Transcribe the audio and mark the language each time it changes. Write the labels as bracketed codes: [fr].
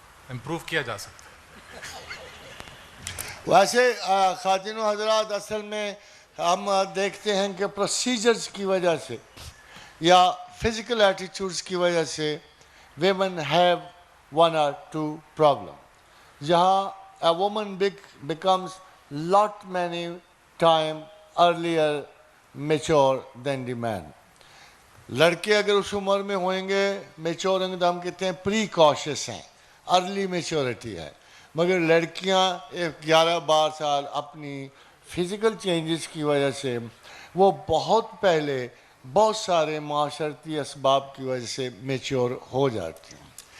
[ur] Improve کیا جا سکتا ہے. ویسے خواتین و حضرات، اصل میں ہم دیکھتے ہیں کہ پروسیجرز کی وجہ سے یا فزیکل ایٹیٹیوڈز کی وجہ سے [en] women have one or two problem. [ur] جہاں [en] a woman becomes lot many time earlier mature than the man. [ur] لڑکے اگر اس عمر میں ہوئیں گے میچور ہوں گے تو ہم کہتے ہیں پری کاشس ہیں، ارلی میچورٹی ہے. مگر لڑکیاں 11-12 سال اپنی فزیکل چینجز کی وجہ سے وہ بہت پہلے بہت سارے معاشرتی اسباب کی وجہ سے میچور ہو جاتی ہیں.